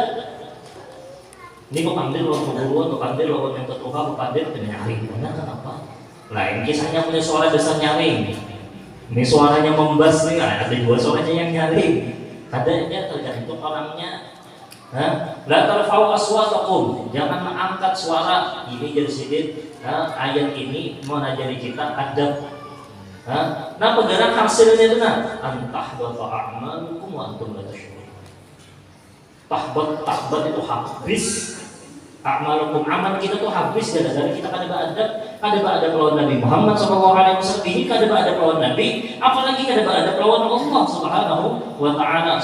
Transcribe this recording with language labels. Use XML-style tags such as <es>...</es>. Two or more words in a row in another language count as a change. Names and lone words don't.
<bjn>Ini kok ambil lawan pemburuan, kok ambil lawan yang tertuha, kok ambil dengan nyaring. Benar kenapa? Lain kisahnya punya suara besar nyaring. Ini suaranya membas nih, ada dua suaranya yang nyaring. Adanya tergantung orangnya.</bjn> <ar>لا ترفعوا أصواتكم,</ar> <id>jangan mengangkat suara. Ini jadi sedikit ayat ini menajari kita adab. Nah pegangan hasilnya itu</id> <ar>أن تحبط أعمالكم وأنتم لا تشعرون.</ar> <id>Tahbat itu habis.</id> <bjn>A'malukum, amal kita tuh habis gara-gara kita kada ada lawan Nabi Muhammad SAW. Ini kada ada lawan Nabi, apalagi kada ada lawan Allah</bjn> <ar>سبحانه وتعالى.</ar>